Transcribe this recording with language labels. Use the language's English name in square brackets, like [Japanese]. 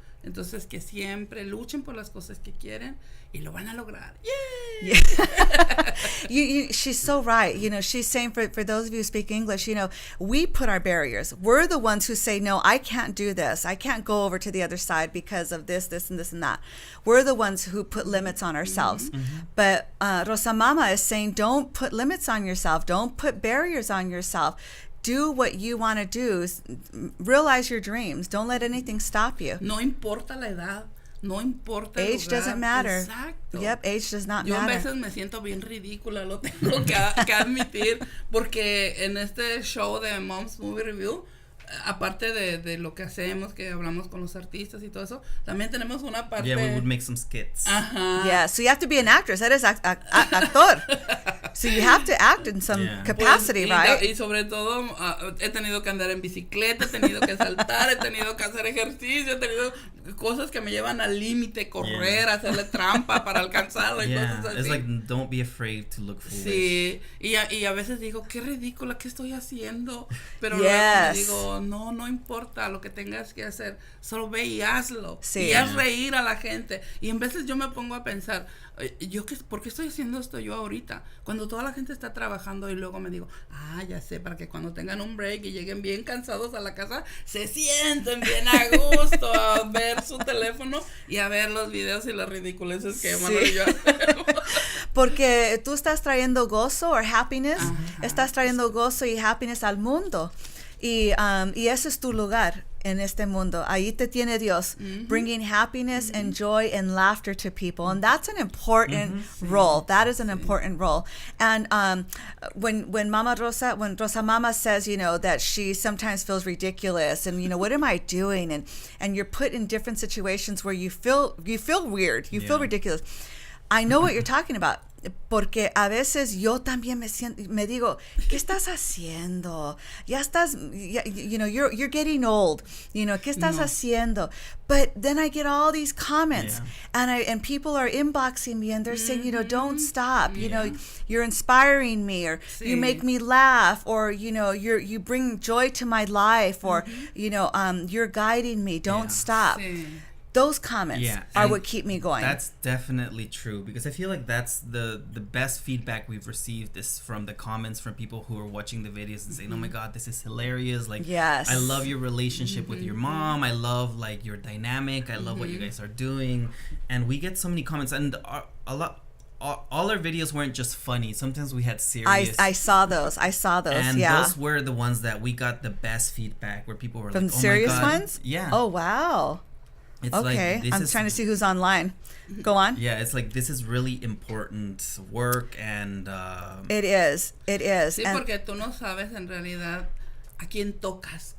[Spanish] Entonces que siempre luchen por las cosas que quieren y lo van a lograr. ¡Yay! [English] Yeah. She's so right. You know, she's saying for those of you who speak English, you know, we put our barriers. We're the ones who say, no, I can't do this. I can't go over to the other side because of this, and this, and that. We're the ones who put limits on ourselves. But Rosa Mama is saying, don't put limits on yourself. Don't put barriers on yourself. Do what you want to do. Realize your dreams. Don't let anything stop you. [Spanish] No importa la edad. No importa [English] age [Spanish] el lugar. [English] Doesn't matter. [Spanish] Exacto. [English] Yep, age does not [Spanish] matter. Yo a veces me siento bien ridícula, lo tengo que admitir, porque en este show de Mom's Movie Review aparte de lo que hacemos, que hablamos con los artistas y todo eso, también tenemos una parte. [English] Yeah, we would make some skits. Ajá. Yeah, so you have to be an actress. Eres actor. So you have to act in some capacity, [Spanish] Pues, [English] right? [Spanish] Y sobre todo, he tenido que andar en bicicleta, he tenido que saltar, he tenido que hacer ejercicio, he tenido cosas que me llevan al límite, correr, hacerle trampa para alcanzarlo y cosas así. [English] It's like, don't be afraid to look foolish. [Spanish] Sí, y a veces digo, qué ridícula, ¿qué estoy haciendo? Pero [English] Yes. [Spanish] luego me digo, no importa lo que tengas que hacer, solo ve y hazlo. Sí. Y haz reír a la gente. Y en veces yo me pongo a pensar, ¿por qué estoy haciendo esto yo ahorita? Cuando toda la gente está trabajando y luego me digo, ya sé, para que cuando tengan un break y lleguen bien cansados a la casa, se sienten bien a gusto a ver su teléfono y a ver los videos y las ridiculeces que Manuel y yo hacemos. Porque tú estás trayendo gozo o happiness, Ajá. estás trayendo gozo y happiness al mundo. Y ese es tu lugar en este mundo. [English] Ahí te tiene Dios, bringing happiness and joy and laughter to people. And that's an important role. That is an important role. And when Rosa Mama says, that she sometimes feels ridiculous and, what am I doing? And you're put in different situations where you feel weird, you feel ridiculous. I know what you're talking about. [Spanish] Porque a veces yo también me digo, ¿qué estás haciendo? Ya estás, you're getting old. ¿Qué estás haciendo? [English] But then I get all these comments, and people are inboxing me, and they're saying, don't stop. You're inspiring me, or you make me laugh, or you bring joy to my life, or you're guiding me. Don't stop. [Spanish] Sí. [English] Those comments are what keep me going. That's definitely true, because I feel like that's the best feedback we've received is from the comments from people who are watching the videos and saying, oh my God, this is hilarious. Like, yes. I love your relationship with your mom. I love like your dynamic. I love what you guys are doing. And we get so many comments, and all our videos weren't just funny. Sometimes we had serious. I saw those. And yeah. those were the ones that we got the best feedback, where people were from like, oh serious my God. ones? Yeah. Oh, wow. It's Okay. like, I'm trying to see who's online. Go on. Yeah, it's like, this is really important work, and It is. [Spanish] Sí, [English] And [Spanish] porque tú no sabes en realidad a quién tocas